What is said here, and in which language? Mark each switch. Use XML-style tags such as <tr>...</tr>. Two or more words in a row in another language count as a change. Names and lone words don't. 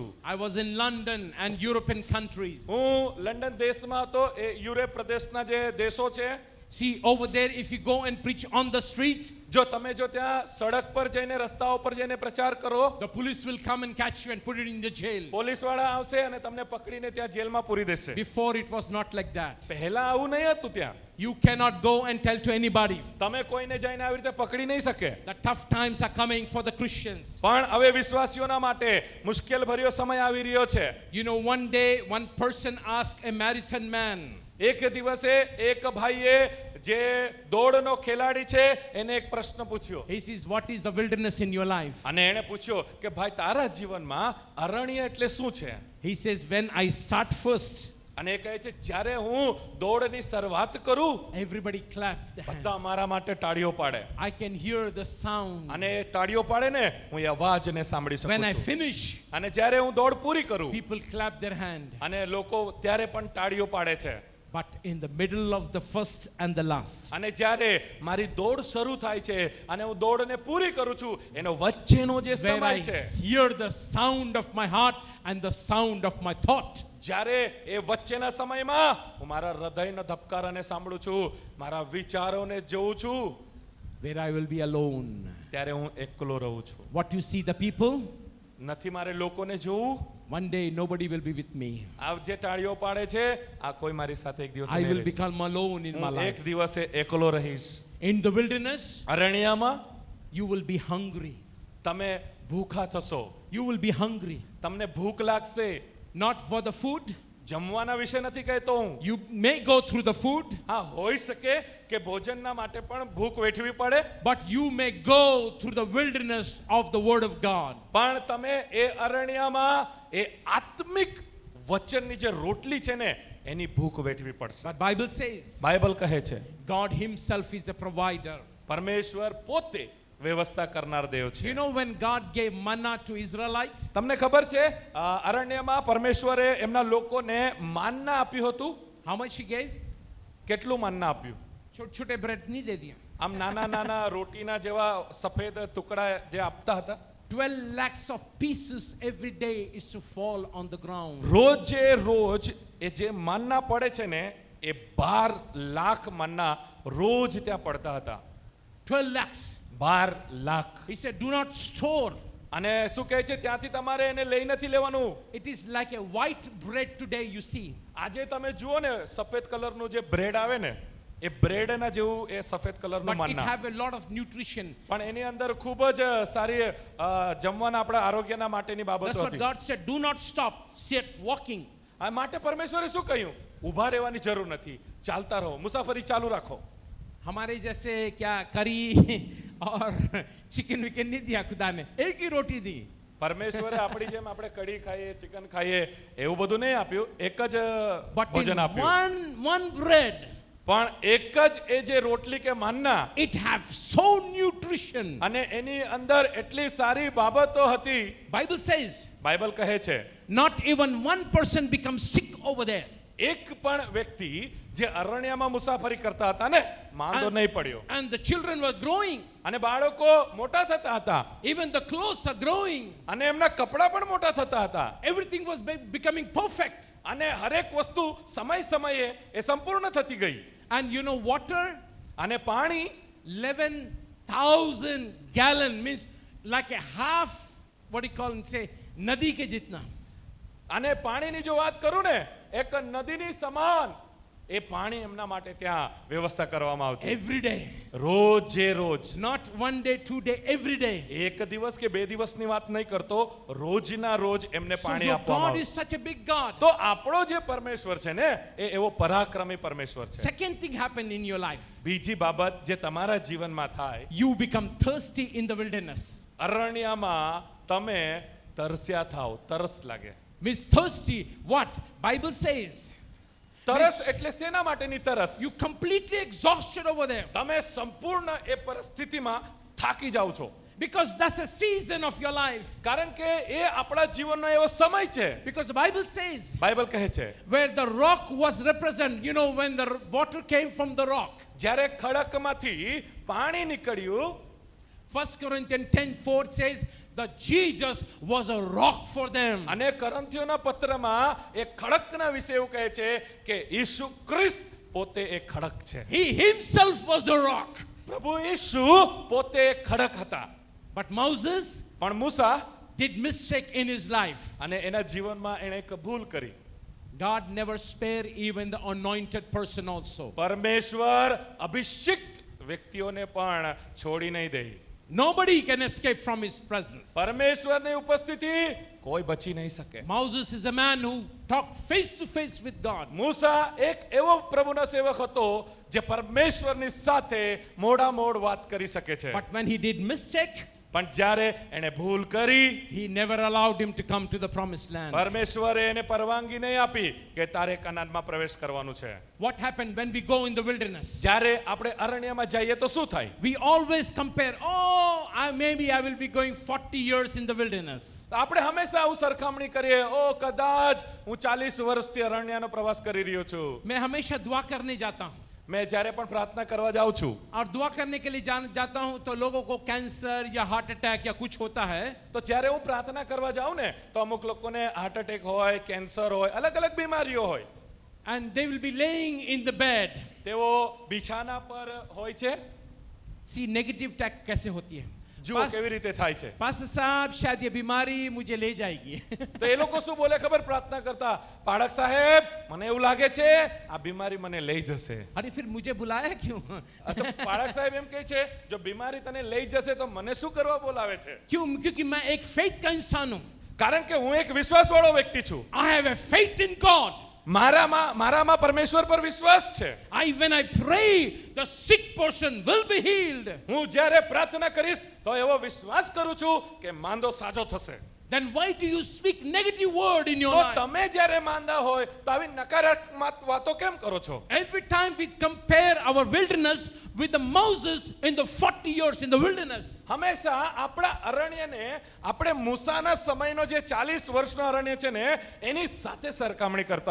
<en>I was in London and European countries.</en> <gu>હું લંડન દેશમાં હતો, એ યુરોપ પ્રદેશના જે દેશો છે.</gu> <en>See, over there, if you go and preach on the street,</en> <gu>જો તમે ત્યાં સડક પર જઈને રસ્તાઓ પર જઈને પ્રચાર કરો,</gu> <en>the police will come and catch you and put it in the jail.</en> <gu>પોલીસવાળા આવશે અને તમને પકડીને ત્યાં જેલમાં પૂરી દેશે.</gu> <en>Before it was not like that.</en> <gu>પહેલા આવું નહીં હતું ત્યાં.</gu> <en>You cannot go and tell to anybody.</en> <gu>તમે કોઈને જઈને આવી રીતે પકડી નહીં શકે.</gu> <en>The tough times are coming for the Christians.</en> <gu>પણ હવે વિશ્વાસીઓના માટે મુશ્કેલ ભર્યો સમય આવી રહ્યો છે.</gu> <en>You know, one day one person asked a marathon man,</en> <gu>એક દિવસે એક ભાઈએ જે દોડનો ખેલાડી છે એને એક પ્રશ્ન પૂછ્યો.</gu> <en>he says, what is the wilderness in your life?</en> <gu>અને એણે પૂછ્યો કે ભાઈ તારા જીવનમાં અરણ્ય એટલે શું છે?</gu> <en>He says, when I start first,</en> <gu>અને એ કહે છે જ્યારે હું દોડની શરૂઆત કરું</gu> <en>everybody clap the hand.</en> <gu>બધા મારા માટે તાળીઓ પાડે.</gu> <en>I can hear the sound.</en> <gu>અને એ તાળીઓ પાડે ને હું એ અવાજને સાંભળી</gu> <en>When</en> <gu>શકું</gu> <en>I</en> <gu>છું.</gu> <en>finish,</en> <gu>અને જ્યારે હું દોડ પૂરી કરું</gu> <en>people clap their hand.</en> <gu>અને લોકો ત્યારે પણ તાળીઓ પાડે છે.</gu> <en>But in the middle of the first and the last,</en> <gu>અને જ્યારે મારી દોડ શરૂ થાય છે અને હું દોડને પૂરી કરું છું, એનો વચ્ચેનો જે</gu> <en>where</en> <gu>સમય</gu> <en>I</en> <gu>છે,</gu> <en>hear the sound of my heart and the sound of my thought,</en> <gu>જ્યારે એ વચ્ચેના સમયમાં હું મારા હૃદયના ધબકારાને સાંભળું છું, મારા વિચારોને જોઉં છું,</gu> <en>where I will be alone.</en> <gu>ત્યારે હું એકલો રહું છું.</gu> <en>What you see the people?</en> <gu>નથી મારે લોકોને જોવું,</gu> <en>One day nobody will be with me.</en> <gu>આ જે ટાળીઓ પાડે છે આ કોઈ મારી સાથે એક દિવસ</gu> <en>I</en> <gu>નહીં</gu> <en>will</en> <gu>રહેશે.</gu> <en>become alone in my</en> <gu>હું</gu> <en>life.</en> <gu>એક દિવસે એકલો રહીશ.</gu> <en>In the wilderness,</en> <gu>અરણ્યમાં</gu> <en>you will be hungry.</en> <gu>તમે ભૂખા થશો.</gu> <en>You will be hungry.</en> <gu>તમને ભૂખ લાગશે.</gu> <en>Not for the food.</en> <gu>જમવાના વિશે નથી કહેતો હું.</gu> <en>You may go through the food,</en> <gu>હા હોઈ શકે કે ભોજનના માટે પણ ભૂખ વેઠવી પડે,</gu> <en>but you may go through the wilderness of the word of God.</en> <gu>પણ તમે એ અરણ્યમાં એ આત્મિક વચનની જે રોટલી છે ને એની ભૂખ વેઠવી પડશે.</gu> <en>But Bible says</en> <gu>બાઇબલ કહે છે</gu> <en>God himself is a provider.</en> <gu>પરમેશ્વર પોતે વ્યવસ્થા કરનાર દેવ છે.</gu> <en>You know when God gave manna to Israelites,</en> <gu>તમને ખબર છે અરણ્યમાં પરમેશ્વરે એમના લોકોને માનના આપ્યું હતું.</gu> <en>how much he gave?</en> <gu>કેટલું માનના આપ્યું?</gu> <hi>छोटे bread नहीं दे दिया.</hi> <gu>આમ નાના નાના રોટીના જેવા સફેદ ટુકડા જે આપતા હતા.</gu> <en>12 lakhs of pieces every day is to fall on the ground.</en> <gu>રોજે રોજ એ જે માનના પડે છે ને એ 12 લાખ માનના રોજ ત્યાં પડતા હતા.</gu> <en>12 lakhs.</en> <gu>12 લાખ.</gu> <en>He said, do not store.</en> <gu>અને શું કહે છે ત્યાંથી તમારે એને લઈ નથી લેવાનું.</gu> <en>It is like a white bread today you see.</en> <gu>આજે તમે જુઓ ને સફેદ કલરનું જે બ્રેડ આવે ને એ બ્રેડના જેવું એ સફેદ કલરનું</gu> <en>But it</en> <gu>માનના.</gu> <en>have a lot of nutrition.</en> <gu>પણ એની અંદર ખૂબ જ સારી જમવાના આપણા આરોગ્યના માટેની</gu> <en>That's</en> <gu>બાબતો</gu> <en>what</en> <gu>હતી.</gu> <en>God said. Do not stop. Sit walking.</en> <gu>આ માટે પરમેશ્વરે શું કહ્યું? ઊભા રહેવાની જરૂર નથી, ચાલતા રહો, મુસાફરી ચાલુ રાખો.</gu> <hi>हमारे जैसे क्या करी और चिकन विकन नहीं दिया खुदा ने, एक ही रोटी दी.</hi> <gu>પરમેશ્વરે આપણી જેમ આપણે કઢી ખાઈએ, ચિકન ખાઈએ એવું બધું નહીં આપ્યું, એક જ</gu> <en>But in</en> <gu>ભોજન આપ્યું.</gu> <en>one bread,</en> <gu>પણ એક જ એ જે રોટલી કે માનના</gu> <en>it have so nutrition.</en> <gu>અને એની અંદર એટલી સારી બાબતો હતી.</gu> <en>Bible says,</en> <gu>બાઇબલ કહે છે</gu> <en>not even one person becomes sick over there.</en> <gu>એક પણ વ્યક્તિ જે અરણ્યમાં મુસાફરી કરતા હતા ને માંદો નહીં પડ્યો.</gu> <en>And the children were growing.</en> <gu>અને બાળકો મોટા થતા હતા.</gu> <en>Even the clothes are growing.</en> <gu>અને એમના કપડા પણ મોટા થતા હતા.</gu> <en>Everything was becoming perfect.</en> <gu>અને હરેક વસ્તુ સમય સમયે એ સંપૂર્ણ થતી ગઈ.</gu> <en>And you know water,</en> <gu>અને પાણી</gu> <en>11,000 gallon means like a half, what do you call it, say,</en> <hi>नदी के जितना.</hi> <gu>અને પાણીની જો વાત કરું ને એક નદીની સમાન એ પાણી એમના માટે ત્યાં વ્યવસ્થા કરવામાં આવતી.</gu> <en>Every day.</en> <gu>રોજે રોજ.</gu> <en>Not one day, 2 day, every day.</en> <gu>એક દિવસ કે બે દિવસની વાત નહીં કરતો, રોજના રોજ એમને</gu> <en>So</en> <gu>પાણી</gu> <en>your</en> <gu>આપવામાં</gu> <en>God</en> <gu>આવતું.</gu> <en>is such a big God.</en> <gu>તો આપણો જે પરમેશ્વર છે ને એ એવો પરાક્રમી પરમેશ્વર છે.</gu> <en>Second thing happened in your life.</en> <gu>બીજી બાબત જે તમારા જીવનમાં થાય,</gu> <en>You become thirsty in the wilderness.</en> <gu>અરણ્યમાં તમે તરસ્યા થાવ, તરસ લાગે.</gu> <en>Means thirsty. What? Bible says.</en> <gu>તરસ એટલે શેના માટેની તરસ?</gu> <en>You completely exhausted over there.</en> <gu>તમે સંપૂર્ણ એ પરિસ્થિતિમાં થાકી જાવ છો.</gu> <en>Because that's a season of your life.</en> <gu>કારણ કે એ આપણા જીવનનો એવો સમય છે.</gu> <en>Because the Bible says,</en> <gu>બાઇબલ કહે છે</gu> <en>where the rock was represented, you know, when the water came from the rock.</en> <gu>જ્યારે ખડકમાંથી પાણી નિકળ્યું,</gu> <en>1 Corinthians 10:4 says that Jesus was a rock for them.</en> <gu>અને કરંથીઓના પત્રમાં એ ખડકના વિશે એવું કહે છે કે ઈસુ ખ્રિસ્ત પોતે એક ખડક છે.</gu> <en>He himself was a rock.</en> <gu>પ્રભુ ઈસુ પોતે એક ખડક હતા.</gu> <en>But Moses</en> <gu>પણ મૂસા</gu> <en>did mistake in his life.</en> <gu>અને એના જીવનમાં એણે એક ભૂલ કરી.</gu> <en>God never spare even the anointed person also.</en> <gu>પરમેશ્વર અભિષિક્ત વ્યક્તિઓને પણ છોડી નહીં દે.</gu> <en>Nobody can escape from his presence.</en> <gu>પરમેશ્વરની ઉપસ્થિતિ કોઈ બચી નહીં શકે.</gu> <en>Moses is a man who talked face to face with God.</en> <gu>મૂસા એક એવો પ્રભુનો સેવક હતો જે પરમેશ્વરની સાથે મોઢામોઢ વાત કરી શકે છે.</gu> <en>But when he did mistake,</en> <gu>પણ જ્યારે એણે ભૂલ કરી,</gu> <en>he never allowed him to come to the promised land.</en> <gu>પરમેશ્વરે એને પરવાનગી નહીં આપી કે તારે કનાનમાં પ્રવેશ કરવાનું છે.</gu> <en>What happened when we go in the wilderness?</en> <gu>જ્યારે આપણે અરણ્યમાં જઈએ તો શું થાય?</gu> <en>We always compare, maybe I will be going 40 years in the wilderness.</en> <gu>આપણે હંમેશા આવું સરખામણી કરીએ, કદાચ હું 40 વર્ષથી અરણ્યનો પ્રવાસ કરી રહ્યો છું.</gu> <hi>मैं हमेशा दुआ करने जाता हूँ.</hi> <gu>मैं જ્યારે પણ પ્રાર્થના કરવા જાઉં છું</gu> <hi>और दुआ करने के लिए जाता हूँ तो लोगों को कैंसर या</hi> <en>heart attack</en> <hi>या कुछ होता है.</hi> <gu>તો જ્યારે હું પ્રાર્થના કરવા જાઉં ને તો અમુક લોકોને</gu> <en>heart attack</en> <gu>હોય, કેન્સર હોય, અલગ અલગ બીમારીઓ હોય.</gu> <en>And they will be laying in the bed.</en> <gu>તેઓ બિછાના પર હોય છે.</gu> <en>See, negative attack</en> <hi>कैसे होती है?</hi> <gu>જુઓ કેવી રીતે થાય છે.</gu> <hi>पास्टर साहब शायद ये बीमारी मुझे ले जाएगी.</hi> <gu>તો એ લોકો શું બોલે ખબર પ્રાર્થના કરતા, પાળક સાહેબ મને એવું લાગે છે આ બીમારી મને લઈ જશે.</gu> <hi>अरे फिर मुझे बुलाया क्यों?</hi> <gu>તો પાળક સાહેબ એમ કહે છે જો બીમારી તને લઈ જશે તો મને શું કરવા બોલાવે છે?</gu> <hi>क्यों? क्योंकि मैं एक फेथ का इंसान हूँ.</hi> <gu>કારણ કે હું એક વિશ્વાસવાળો વ્યક્તિ છું.</gu> <en>I have a faith in God.</en> <gu>મારામાં પરમેશ્વર પર વિશ્વાસ છે.</gu> <en>When I pray, the sick person will be healed.</en> <gu>હું જ્યારે પ્રાર્થના કરીશ તો એવો વિશ્વાસ કરું છું કે માંદો સાજો થશે.</gu> <en>Then why do you speak negative word in your</en> <gu>તો</gu> <en>life?</en> <gu>તમે જ્યારે માંદા હોય તો આવી નકારાત્મક વાતો કેમ કરો છો?</gu> <en>Every time we compare our wilderness with the Moses in the 40 years in the wilderness.</en> <gu>હંમેશા આપણા અરણ્યને આપણે મૂસાના સમયનો જે 40 વર્ષનો અરણ્ય છે ને એની સાથે સરખામણી કરતા</gu>